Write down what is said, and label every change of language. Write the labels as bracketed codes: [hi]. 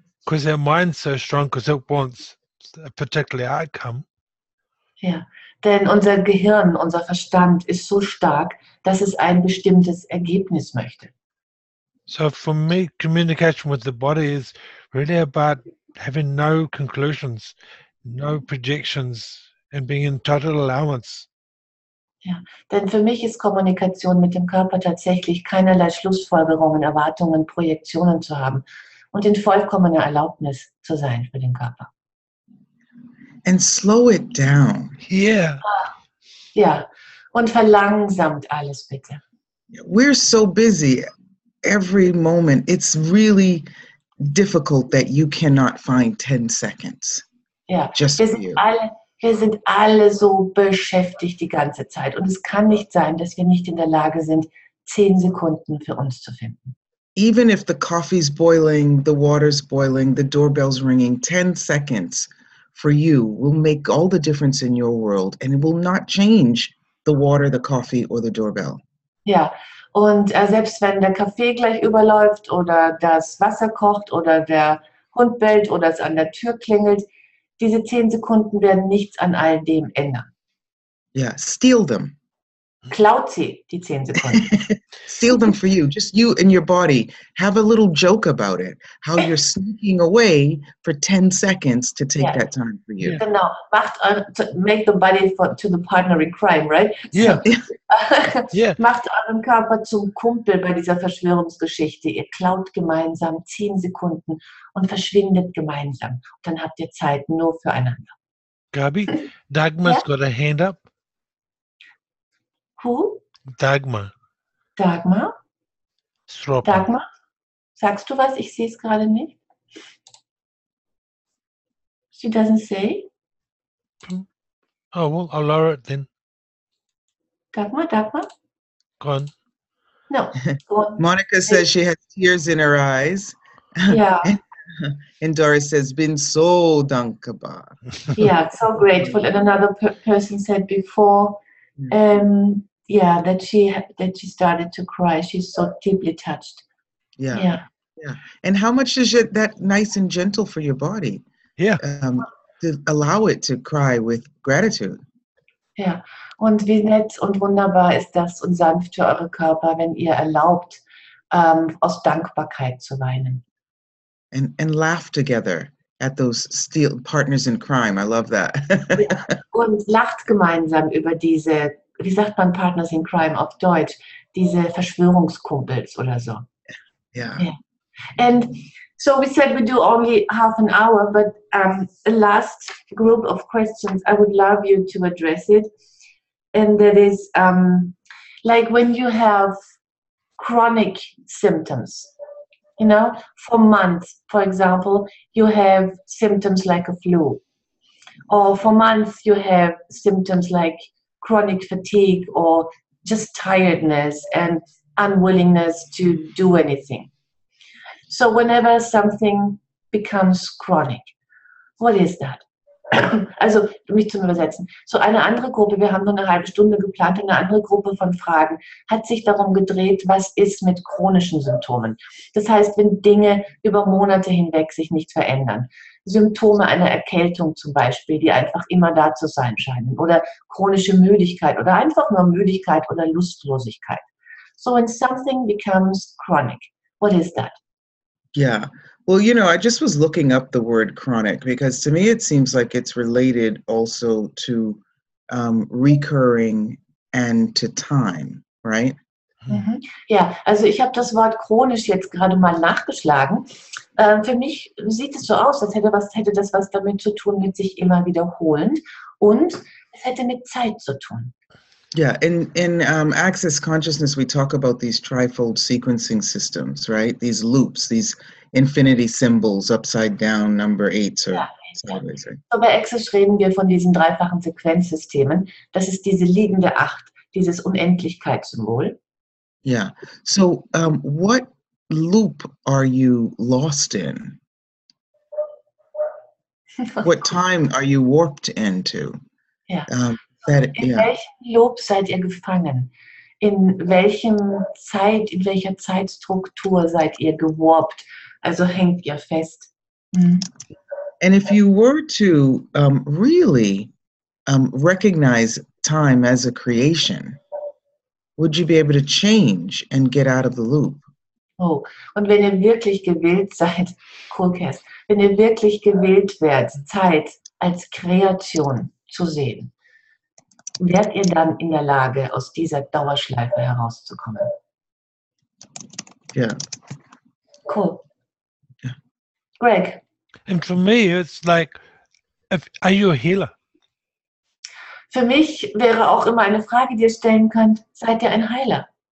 [en] because our mind's so strong because it wants a particular outcome. [de] Ja, denn unser Gehirn, unser Verstand ist so stark, dass es ein bestimmtes Ergebnis möchte. [en] So for me, communication with the body is really about having no conclusions, no projections, and being in total allowance. [de] Ja, denn für mich ist Kommunikation mit dem Körper tatsächlich keinerlei Schlussfolgerungen, Erwartungen, Projektionen zu haben und in vollkommener Erlaubnis zu sein für den Körper. [en] And slow it down. Yeah. [de] Ja, und verlangsamt alles bitte. [en] We're so busy every moment. It's really difficult that you cannot find 10 seconds. [de] Ja, [en] Just [de] wir [en] for you. [de] sind alle so beschäftigt die ganze Zeit. Und es kann nicht sein, dass wir nicht in der Lage sind, 10 Sekunden für uns zu finden. [en] Even if the coffee's boiling, the water's boiling, the doorbell's ringing, 10 seconds for you will make all the difference in your world, and it will not change the water, the coffee, or the doorbell. [de] Ja, und selbst wenn der Kaffee gleich überläuft oder das Wasser kocht oder der Hund bellt oder es an der Tür klingelt, diese 10 Sekunden werden nichts an all dem ändern. [en] Yeah, steal them. [de] Klaut sie, die 10 Sekunden. [en] Steal them for you. Just you and your body. Have a little joke about it. How you're sneaking away for 10 seconds to take Yeah. that time for you. Yeah. Genau, make the body to the partner in crime, right? Yeah. Yeah. [de] Macht euren Körper zum Kumpel bei dieser Verschwörungsgeschichte. Ihr klaut gemeinsam 10 Sekunden und verschwindet gemeinsam. Und dann habt ihr Zeit nur füreinander. [en] Gabi, Dagmar's Yeah. got a hand up. Who? Dagmar. Dagmar? Stropper. [de] Dagmar? Sagst du was? Ich sehe es gerade nicht. [en] She doesn't say. Oh, well, I'll lower it then. Dagmar? Go on. No, go on. Monica says she has tears in her eyes. Yeah. And Doris says, [de] been so dankbar. [en] Yeah, so grateful. And another person said before, that she started to cry. She's so deeply touched. Yeah. And how much is that nice and gentle for your body? Yeah. To allow it to cry with gratitude. [de] Ja, und wie nett und wunderbar ist das und sanft für eure Körper, wenn ihr erlaubt, aus Dankbarkeit zu weinen. [en] And laugh together at those partners in crime. I love that. [de] Ja, und lacht gemeinsam über diese, wie sagt man [en] Partners in Crime [de] auf Deutsch, diese Verschwörungskumpels oder so. [en] Yeah. And so we said we do only half an hour, but the last group of questions, I would love you to address it. And that is like when you have chronic symptoms, for months, for example, you have symptoms like a flu. Or for months, you have symptoms like chronic fatigue or just tiredness and unwillingness to do anything. So whenever something becomes chronic, what is that? [de] Also, mich zum Übersetzen. So eine andere Gruppe, wir haben nur eine halbe Stunde geplant, eine andere Gruppe von Fragen hat sich darum gedreht, was ist mit chronischen Symptomen. Das heißt, wenn Dinge über Monate hinweg sich nicht verändern. Symptome einer Erkältung zum Beispiel, die einfach immer da zu sein scheinen. Oder chronische Müdigkeit oder einfach nur Müdigkeit oder Lustlosigkeit. [en] So when something becomes chronic, what is that? Yeah. Well, I just was looking up the word chronic because to me it seems like it's related also to recurring and to time, right? Mhm. [de] Ja, also ich habe das Wort chronisch jetzt gerade mal nachgeschlagen. Für mich sieht es so aus, als hätte das was damit zu tun, mit sich immer wiederholen und es hätte mit Zeit zu tun. [en] Yeah, in Access Consciousness, we talk about these trifold sequencing systems, right? These loops, these infinity symbols, upside down, number 8, or sideways. Right? [de] So bei Access reden wir von diesen dreifachen Sequenzsystemen. Das ist diese liegende 8, dieses Unendlichkeitssymbol. [en] Yeah. So what loop are you lost in? What time are you warped into? [de] Ja. In welchem Loop seid ihr gefangen? In welcher Zeitstruktur seid ihr gewarpt? Also hängt ihr fest. [en] And if you were to really recognize time as a creation, would you be able to change and get out of the loop? [de] Oh, und wenn ihr wirklich gewillt seid, Kass, wenn ihr wirklich gewillt werdet, Zeit als Kreation zu sehen, werdet ihr dann in der Lage, aus dieser Dauerschleife herauszukommen. [en] Yeah. Cool. Yeah. Greg. And for me, it's like, are you a healer? [de] Für mich wäre auch immer eine Frage, die ihr stellen könnt, seid ihr ein Heiler?